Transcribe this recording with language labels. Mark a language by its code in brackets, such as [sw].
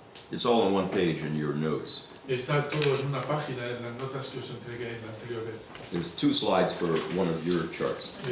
[en] It's all on one page in your notes. [es] Está todo en una página en las notas que os entregué en la anterior vez. [en] There's 2 slides for one of your charts.